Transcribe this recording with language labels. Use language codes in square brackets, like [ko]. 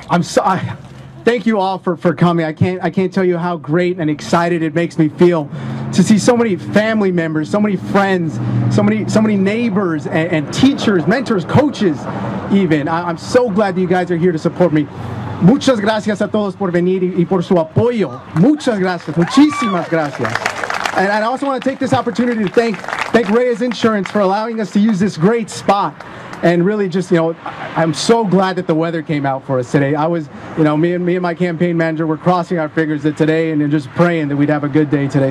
[en] Thank you all for coming. I can't tell you how great and excited it makes me feel to see so many family members, so many friends, so many neighbors and teachers, mentors, coaches even. I'm so glad that you guys are here to support me. [es] Muchas gracias a todos por venir y por su apoyo. Muchas gracias. Muchísimas gracias. [en] And I also want to take this opportunity to thank Reyes Insurance for allowing us to use this great spot. And really just, I'm so glad that the weather came out for us today. I was, me and my campaign manager were crossing our fingers that today and just praying that we'd have a good day today.